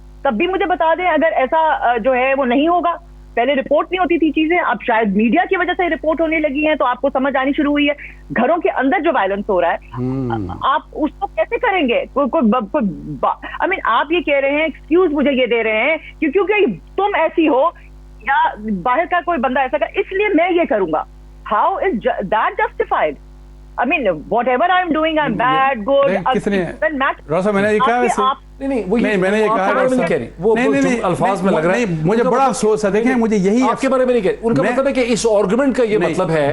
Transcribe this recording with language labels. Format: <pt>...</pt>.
<ur>تب بھی مجھے بتا دیں اگر ایسا جو ہے وہ نہیں ہوگا. پہلے رپورٹ نہیں ہوتی تھی چیزیں, اب شاید میڈیا کی وجہ سے رپورٹ ہونے لگی ہیں, تو آپ کو سمجھ آنی شروع ہوئی ہے. گھروں کے اندر جو وائلنس ہو رہا ہے, آپ اس کو کیسے کریں گے؟</ur> <en>I mean,</en> <ur>آپ یہ کہہ رہے ہیں, ایکسکیوز مجھے یہ دے رہے ہیں کیونکہ تم ایسی ہو یا باہر کا کوئی بندہ ایسا کر, اس لیے میں یہ کروں گا.</ur> <en>How is that justified? I mean, whatever I'm doing, I'm bad, good.</en> <ur>Rusa میں نے یہ کہا ویسے نہیں, میں نے یہ کہا وہ الفاظ میں لگ رہا ہے, مجھے بڑا افسوس ہے. دیکھیں مجھے یہی آپ کے بارے میں نہیں کہہ, ان کا مطلب ہے کہ اس آرگومنٹ کا یہ مطلب ہے</ur>